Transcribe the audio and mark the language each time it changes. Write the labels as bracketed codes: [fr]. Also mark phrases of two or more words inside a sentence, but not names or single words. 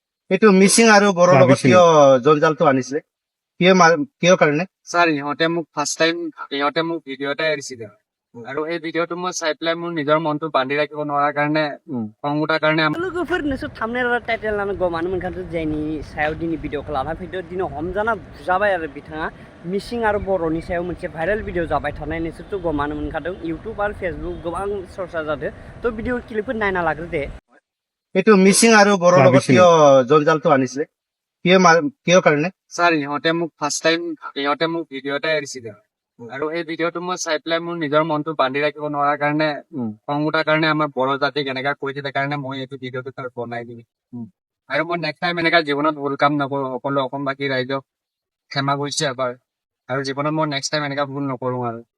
[as] এইটো মিচিং আৰু বড়োৰ লগত কিয় জঞ্জালটো আনিছিলে কিয় কাৰণে স্যাৰ ইহঁতে মোক [en] first time [as] ইহঁতে মোক ভিডিঅ' এটা এৰিছিলে আৰু এই ভিডিঅ'টো মই চাই পেলাই মোৰ নিজৰ মনটো বান্ধি ৰাখিব নোৱাৰাৰ কাৰণে খং উঠাৰ কাৰণে [brx] लोगोफोर नोंसोर [en] thumbnail title [brx] लानो गमानो मोनखादो जायनि सायाव दिनै भिडिअखौ लाना फैदो दिनै हमजाना बुजाबाय आरो बिथाङा मिसिं आरो बर'नि सायाव मोनसे [en] viral video [brx] जाबाय थानाय नोंसोरथ' गमानो मोनखादों इउटुब आरो फेसबुक गोबां चर्चा जादों थ' भिडिअ क्लिपफोर नायना लाग्रो दे [as] এইটো মিচিং আৰু বড়োৰ লগত কিয় জঞ্জালটো আনিছিলে কিয় কাৰণে স্যাৰ ইহঁতে মোক [en] first time [as] ইহঁতে মোক ভিডিঅ' এটা এৰিছিলে আৰু এই ভিডিঅ'টো মই চাই পেলাই মোৰ নিজৰ মনটো বান্ধি ৰাখিব নোৱাৰাৰ কাৰণে খং উঠাৰ কাৰণে আমাৰ বড়ো জাতিক এনেকা কৈ দিলে কাৰণে মই এইটো ভিডিঅ'টো তাৰ বনাই দিম আৰু মই [en] next time [as] এনেকা জীৱনত ভুল কাম নকৰো সকলো অসমবাসী ৰাইজক ক্ষমা কৰিছো এবাৰ আৰু জীৱনত মই [en] next time [as] এনেকা ভুল নকৰো আৰু